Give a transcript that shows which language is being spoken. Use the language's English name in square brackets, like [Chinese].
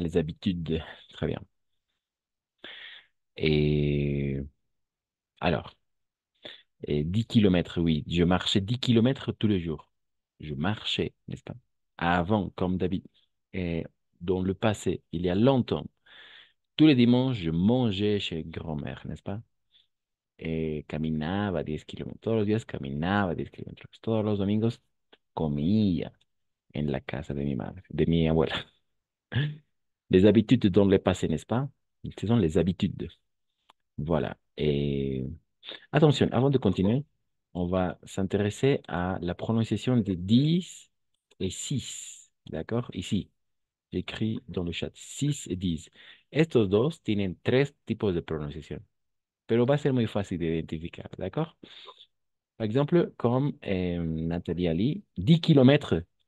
[French] Les habitudes, très bien. Et alors, 10 kilomètres, oui, je marchais 10 kilomètres tous les jours. Je marchais, n'est-ce pas? Avant, comme d'habitude. Et dans le passé, il y a longtemps, tous les dimanches, je mangeais chez grand-mère, n'est-ce pas? [Spanish] Caminaba 10 kilómetros. Todos los días caminaba 10 kilómetros. Todos los domingos comía en la casa de mi madre, de mi abuela. [French] Les habitudes dans le passé, n'est-ce pas? Ce sont les habitudes. Voilà. Et attention, avant de continuer, on va s'intéresser à la prononciation de 10 et 6. ¿D'accord? Ici, j'écris dans le chat 6 et 10. [Spanish] Estos dos tienen tres tipos de pronunciación, pero va a ser muy fácil de identificar, [French] ¿d'accord? Par exemple, comme Nathalie Ali, 10 kilomètres.